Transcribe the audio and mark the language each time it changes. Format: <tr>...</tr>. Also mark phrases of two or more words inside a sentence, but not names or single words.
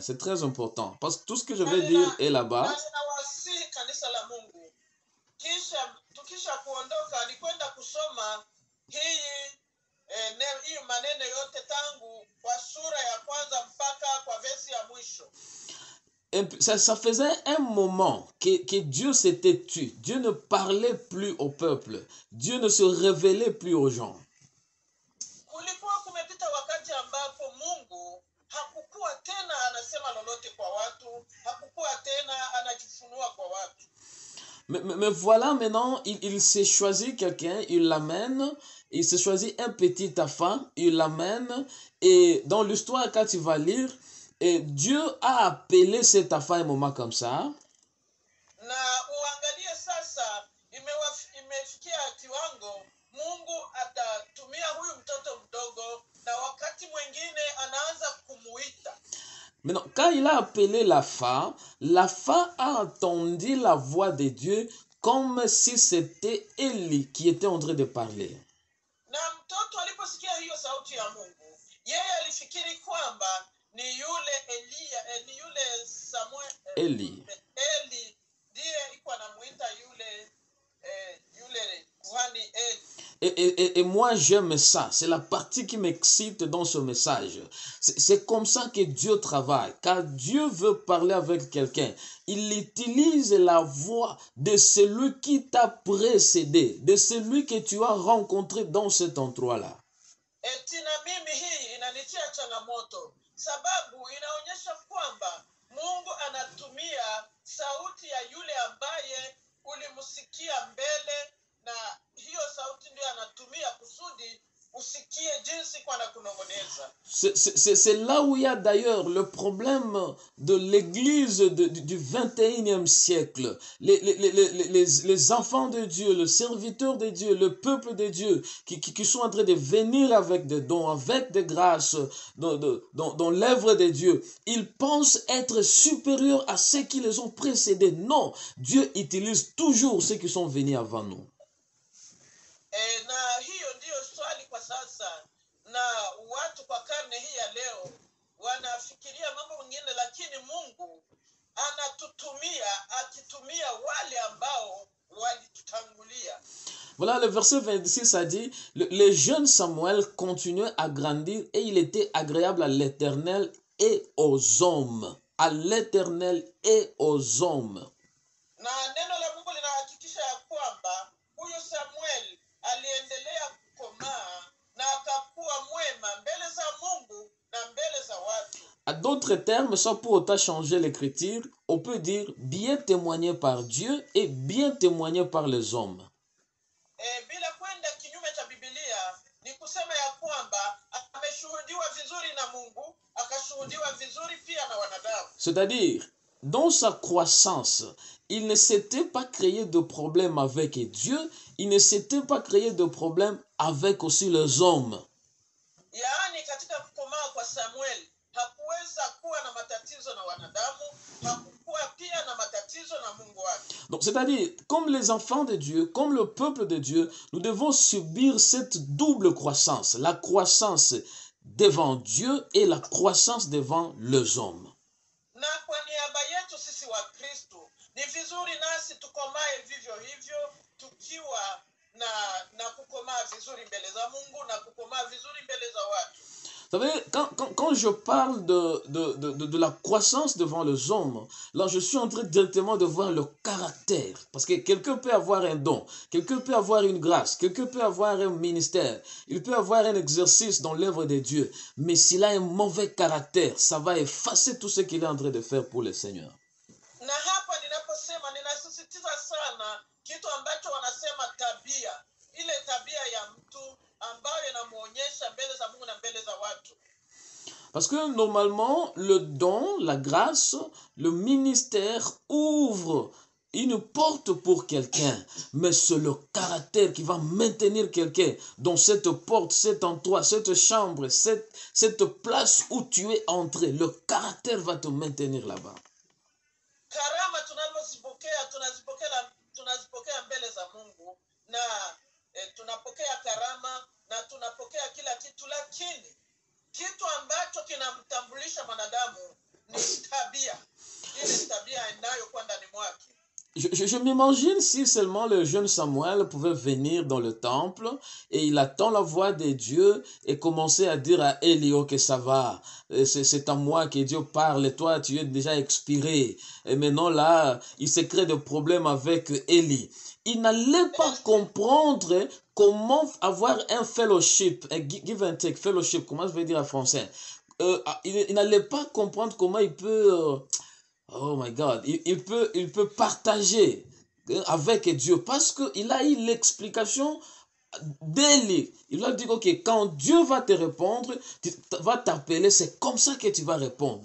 <fr>C'est très important. Parce que tout ce que je vais dire est là-bas.</fr> <sw>Tukisha kuondoka alikwenda kusoma hii maneno yote tangu kwa sura ya kwanza mpaka kwa versi ya mwisho.</sw> <fr>Ça faisait un moment que Dieu s'était tu. Dieu ne parlait plus au peuple. Dieu ne se révélait plus aux gens.</fr> <sw>Kulikuwa kumepita wakati ambapo Mungu hakukuwa tena anasema lolote kwa watu, hakukuwa tena anajifunua kwa watu.</sw> <fr>Mais voilà maintenant, il s'est choisi quelqu'un, il l'amène, il s'est choisi un petit enfant, il l'amène, et dans l'histoire, quand tu vas lire, et Dieu a appelé cet enfant un moment comme ça.</fr> <sw>Na uangalie sasa, imefikia kiwango Mungu atatumia huyu mtoto mdogo, na wakati mwingine anaanza kumuita.</sw> <fr>Maintenant, quand il a appelé la femme a entendu la voix de Dieu comme si c'était Élie qui était en train de parler.</fr> <sw>Na mtoto aliposikia hiyo sauti ya Mungu, yeye alifikiri kwamba ni yule Elia, ni yule Samuel, Élie. Eli ndiye iko anamuita yule kuhani Eli.</sw> <fr>Et moi j'aime ça, c'est la partie qui m'excite dans ce message. C'est comme ça que Dieu travaille. Quand Dieu veut parler avec quelqu'un, il utilise la voix de celui qui t'a précédé, de celui que tu as rencontré dans cet endroit-là.</fr> <sw>Etina mimi hii inanitia changamoto, sababu inaonyesha kwamba Mungu anatumia sauti ya yule ambaye ulimsikia mbele, na hiyo sauti ndio anatumia kusudi usikie jinsi kwa nakunongoneza.</sw> <fr>C'est là où il y a d'ailleurs le problème de l'église du 21e siècle. Les enfants de Dieu, le serviteur de Dieu, le peuple de Dieu qui sont en train de venir avec des dons, avec des grâces dans l'œuvre de Dieu. Ils pensent être supérieurs à ceux qui les ont précédés. Non, Dieu utilise toujours ceux qui sont venus avant nous.</fr> <sw>Na hiyo ndiyo swali kwa sasa, na watu kwa karne hii ya leo wanafikiria mambo mengine, lakini Mungu anatutumia akitumia wale ambao walitutangulia.</sw> <fr>Voilà, le verset 26 a dit, le jeune Samuel continuait à grandir et il était agréable à l'Éternel et aux hommes. À l'Éternel et aux hommes.</fr> <sw>Na neno la Mungu linahakikisha ya kwamba huyo Samuel aliendelea kukomaa na akakuwa mwema mbele za Mungu na mbele za watu.</sw> <fr>À d'autres termes, sans pour autant changer l'écriture, on peut dire bien témoigné par Dieu et bien témoigné par les hommes.</fr> <sw>Bila kwenda kinyume cha Biblia, ni kusema ya kwamba ameshuhudiwa vizuri na Mungu, akashuhudiwa vizuri pia na wanadamu.</sw> <fr>C'est-à-dire, dans sa croissance, il ne s'était pas créé de problème avec Dieu, il ne s'était pas créé de problème avec aussi les hommes.</fr> <sw>Yaani katika kukomaa kwa Samuel, hakuweza kuwa na matatizo na wanadamu, hakukuwa pia na matatizo na Mungu wake.</sw> <fr>Donc, c'est-à-dire, comme les enfants de Dieu, comme le peuple de Dieu, nous devons subir cette double croissance, la croissance devant Dieu et la croissance devant les hommes.</fr> <sw>Na kwa niaba yetu sisi wa Kristo, ni vizuri nasi tukomae vivyo hivyo, tukiwa na kukomaa vizuri mbele za Mungu na kukomaa vizuri mbele za watu.</sw> <fr>Vous savez, quand je parle de la croissance devant les hommes, là je suis en train directement de voir le caractère. Parce que quelqu'un peut avoir un don, quelqu'un peut avoir une grâce, quelqu'un peut avoir un ministère, il peut avoir un exercice dans l'œuvre de Dieu. Mais s'il a un mauvais caractère, ça va effacer tout ce qu'il est en train de faire pour le Seigneur.</fr> <sw>Na hapa ninaposema ninasisitiza sana kitu ambacho wanasema tabia. Ile tabia ya mtu ambayo inamuonyesha mbele za Mungu na mbele za watu.</sw> <fr>Parce que normalement, le don, la grâce, le ministère ouvre une porte pour quelqu'un, mais c'est le caractère qui va maintenir quelqu'un dans cette porte, cet endroit, cette chambre, cette place où tu es entré. Le caractère va te maintenir là-bas.</fr> <sw>Karama tunazipokea mbele za Mungu na tunapokea karama na tunapokea kila kitu, lakini kitu ambacho kinamtambulisha mwanadamu ni tabia. Ile tabia inayokuwa ndani mwake.</sw> <fr>Je m'imagine si seulement le jeune Samuel pouvait venir dans le temple et il attend la voix de Dieu et commencer à dire à Élie, ok, ça va, c'est à moi que Dieu parle, et toi tu es déjà expiré. Et maintenant là, il se crée des problèmes avec Élie. Il n'allait pas comprendre comment avoir un fellowship, un</fr> <en>give and take,</en> <fr>fellowship, comment je vais dire en français. Il n'allait pas comprendre comment il peut...</fr> <en>Oh my God,</en> <fr>il peut partager avec Dieu parce qu'il a eu l'explication d'Élie. Il a dit, ok, quand Dieu va te répondre, va t'appeler, c'est comme ça que tu vas répondre.</fr>